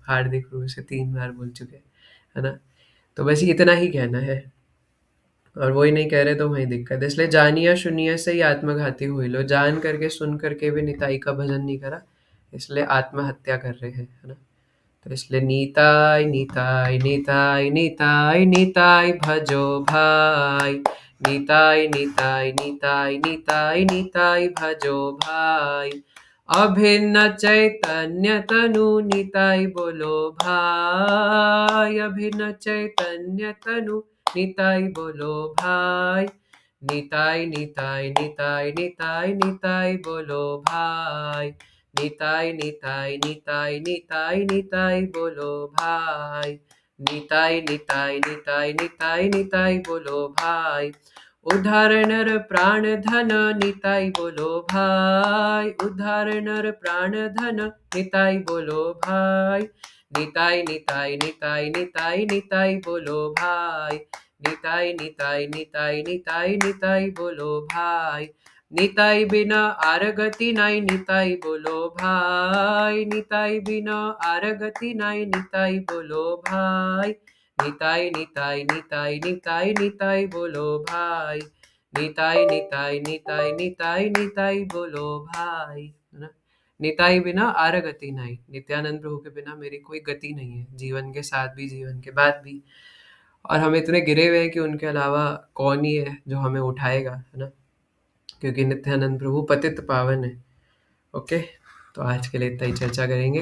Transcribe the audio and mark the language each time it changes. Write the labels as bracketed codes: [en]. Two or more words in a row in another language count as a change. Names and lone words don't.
[hi] हार्दिक रूप से 3 बार बोल चुके, है ना? तो बस इतना ही कहना है, और वही नहीं कह रहे तो वही दिक्कत है। इसलिए जानिया सुनिया से ही आत्मघाती हुई लो, जान करके सुन करके भी निताई का भजन नहीं करा, इसलिए आत्महत्या कर रहे हैं, है ना? तो इसलिए [bn] নিতাই নিতাই নিতাই নিতাই নিতাই ভজো ভাই, নিতাই নিতাই নিতাই নিতাই নিতাই ভজো ভাই, অভিন্ন চৈতন্য তনু নিতাই বোলো ভাই, অভিন্ন চৈতন্য তনু নিতাই বোলো ভাই, নিতাই নিতাই নিতাই নিতাই নিতাই বোলো ভাই, নিতাই নিতাই নিতাই নিতাই নিতাই বোলো ভাই, নিতাই নিতাই নিতাই নিতাই নিতাই বোলো ভাই, উদ্ধার নর প্রাণ ধন নিতাই বোলো ভাই, উদ্ধার নর প্রাণ ধন নিতাই বোলো ভাই, নিতাই নিতাই নিতাই নিতাই নিতাই বোলো ভাই, নিতাই নিতাই নিতাই নিতাই নিতাই বোলো ভাই, নিতাই বিনা আরগতি নাই নিতাই বোলো ভাই, নিতাই বিনা আরগতি নাই নিতাই বোলো ভাই, निताई बिना आरगति नाई निताई बोलो भाई, নিতাই নিতাই নিতাই নিতাই নিতাই বোলো ভাই, নিতাই নিতাই নিতাই নিতাই নিতাই বোলো ভাই, [hi] है ना? [bn] নিতাই বিনা আরগতি নাই, [hi] नित्यानंद प्रभु के बिना मेरी कोई गति नहीं है, जीवन के साथ भी जीवन के बाद भी, और हम इतने गिरे हुए हैं कि उनके अलावा कौन ही है जो हमें उठाएगा, है ना? क्योंकि नित्यानंद प्रभु पतित पावन है। ओके, तो आज के लिए इतना ही चर्चा करेंगे।